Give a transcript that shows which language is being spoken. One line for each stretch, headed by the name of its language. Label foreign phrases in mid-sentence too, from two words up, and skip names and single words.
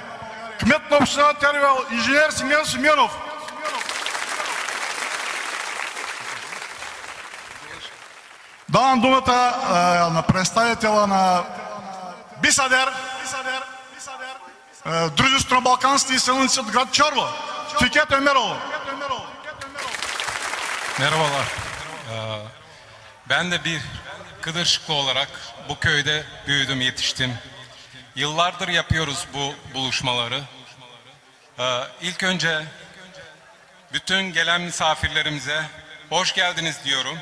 Bulgarian: Кмет на община Tervel, инженер Симеон Симеонов. Давам думата на представителя на Бисадер, дружество на балканските изселници от град Çorlu.
Turkish: Fikret Ömeroğlu. Merhabalar. Ben de bir Kıdırşıklı olarak bu köyde büyüdüm, yetiştim. Yıllardır yapıyoruz bu buluşmaları. İlk önce bütün gelen misafirlerimize hoş geldiniz diyorum.